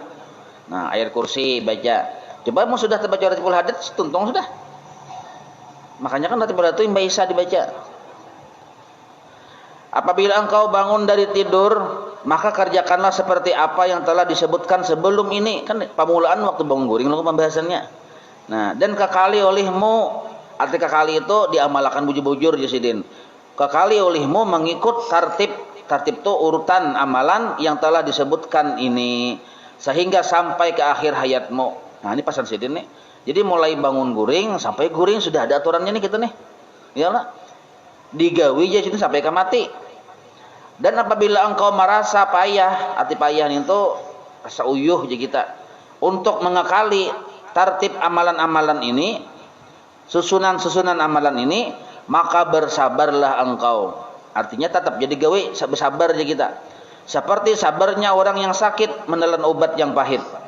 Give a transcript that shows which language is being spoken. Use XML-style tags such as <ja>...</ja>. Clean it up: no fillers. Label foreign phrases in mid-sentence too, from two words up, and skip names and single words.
<bjn>Nah, ayat kursi baca. Coba mau sudah terbaca Ratibul Hadits, tuntung sudah. Makanya kan Ratibul Hadits itu Mbak Isa dibaca.</bjn> <id>Apabila engkau bangun dari tidur, maka kerjakanlah seperti apa yang telah disebutkan sebelum ini.</id> <bjn>Kan pamulaan waktu bangun guring lalu pembahasannya. Nah, dan kekali olehmu, arti kekali itu diamalkan bujur-bujur Jasidin.</bjn> <id>Kekali olehmu mengikut tertib itu urutan amalan yang telah disebutkan ini sehingga sampai ke akhir hayatmu.</id> <bjn>Nah, ini pasan Sidin nih. Jadi mulai bangun guring sampai guring sudah ada aturannya nih kita nih. Ya lah. Digawi aja itu sampai ke mati.</bjn> <id>Dan apabila engkau merasa payah, arti payah itu rasa uyuh aja kita untuk mengakali tertib amalan-amalan ini, susunan-susunan amalan ini, maka bersabarlah engkau. Artinya tetap jadi gawe bersabar aja kita. Seperti sabarnya orang yang sakit menelan obat yang pahit.</id>